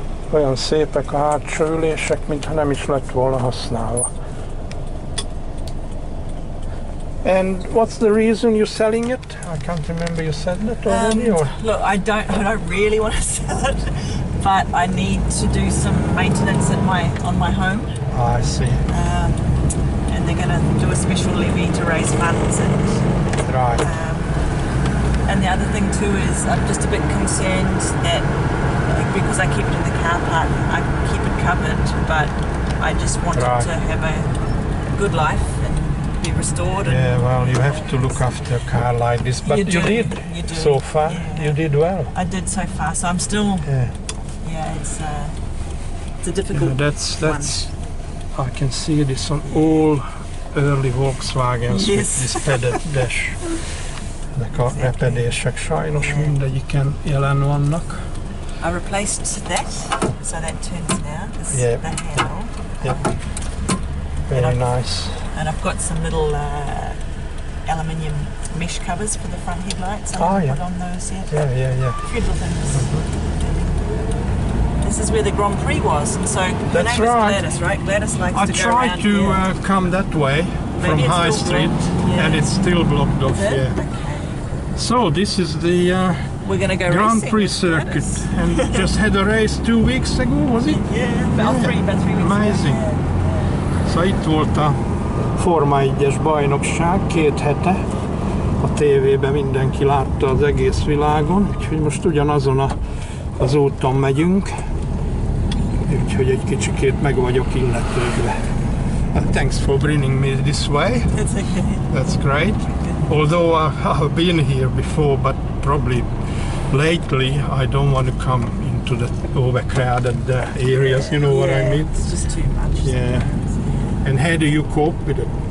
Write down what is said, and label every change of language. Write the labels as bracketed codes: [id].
[hu] Olyan szépek a hátsó ülések, mintha nem is lett volna használva. [en] And what's the reason you're selling it? I can't remember, you said that already? Look, I don't really want to sell it, but I need to do some maintenance on my home. I see. And they're going to do a special levy to raise funds. Right. And the other thing too is I'm just a bit concerned that because I keep it in the car park, I keep it covered, but I just want it to have a good life and be restored. Yeah, well, you have to look after a car like this, but you did so far. Yeah. You did well. I did so far, so I'm still. Yeah, it's a difficult. Yeah, that's. I can see this on all early Volkswagens with this padded dash. [hu] Ezek a repedések sajnos mindegyiken jelen vannak. [en] I replaced that, so that turns now. This is the handle. Yep. Very nice. And I've got some little aluminium mesh covers for the front headlights. I haven't put on those yet. Yeah. A few little things. This is where the Grand Prix was, and so the name is Gladys, right? Gladys likes to go around. I tried to come that way from High Street, and it's still blocked off. Okay. So this is the we're gonna go Grand Prix circuit, and just had a race 2 weeks ago, was it? About 3 weeks. Amazing. [hu] Szóval itt volt a Forma 1-es bajnokság 2 hete. A tévében mindenki látta az egész világon, úgyhogy most ugyanazon az úton megyünk. Úgyhogy egy kicsikét meg vagyok illetődve. [en] Thanks for bringing me this way. That's okay. That's great. Although I've been here before, but probably lately I don't want to come into the overcrowded areas, you know what I mean? It's just too much. Yeah. And how do you cope with it?